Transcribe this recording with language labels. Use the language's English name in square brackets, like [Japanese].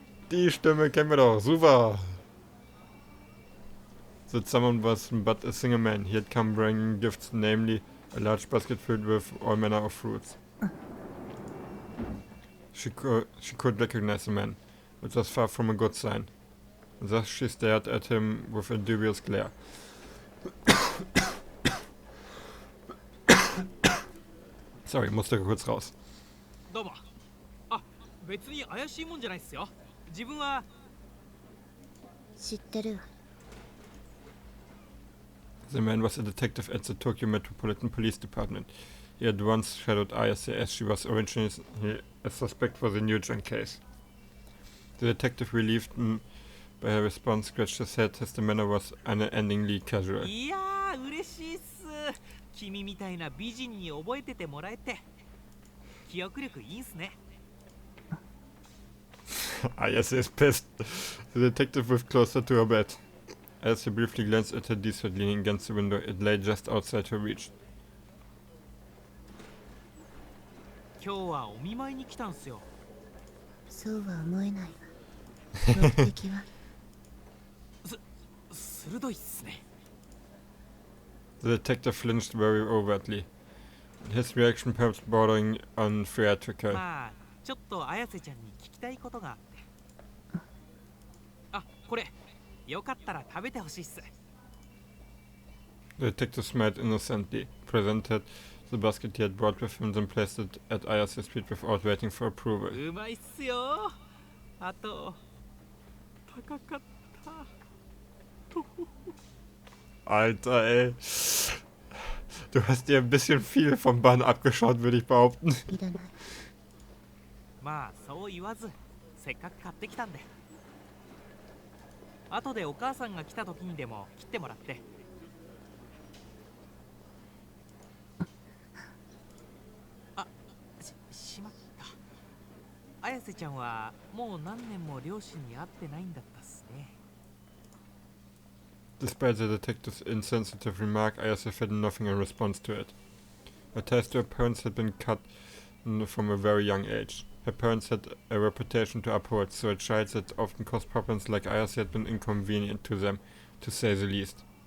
[German] Die Stimme kennen wir doch, super! [English] That someone was but a single man. He had come bringing gifts, namely a large basket filled with all manner of fruits. She could recognize the man, which was far from a good sign. Thus she stared at him with a dubious glare. [German] Sorry, musste kurz raus. [Japanese] どうも。あ、別に怪しいもんじゃないっすよ。自分は知ってるわ。 [English] The man was a detective at the Tokyo Metropolitan Police Department. He had once shadowed Ayase as she was originally a suspect for the New Gen case. The detective, relieved by her response, scratched his head as the manner was unendingly casual. [Japanese] いやー、嬉しいっす。君みたいな美人に覚えててもらえて。記憶力いいんすね。 [English] Ayase is pissed. The detective moved closer to her bed. As he briefly glanced at her D-set leaning against the window, it lay just outside her reach. [Japanese] 今日はお見舞いに来たんすよ。そうは思えないわ。目的は鋭いっすね。 [English] The detective flinched very overtly, his reaction perhaps bordering on theatrical. [Japanese] まあ、ちょっと綾瀬ちゃんに聞きたいことがあって。あ、これ。よかったら食べてほしいっす。 [English] The detective smiled innocently, presented the basket he had brought with him, then placed it at Ayase's feet without waiting for approval. [Japanese] うまいっすよ。あと、高かった。 [German] Alter, ey. Du hast dir ein bisschen viel vom Bann abgeschaut, würde ich behaupten. [Japanese] いらない。まあ、そう言わず、せっかく買ってきたんで。後でお母さんが来た時にでも切ってもらって。あ、しまった。綾瀬ちゃんはもう何年も両親に会ってないんだったっすね。 [English] Despite the detective's insensitive remark, Ayase had nothing in response to it. Her ties to her parents had been cut from a very young age. Her parents had a reputation to uphold, so a child that often caused problems like Ayase had been inconvenient to them, to say the least.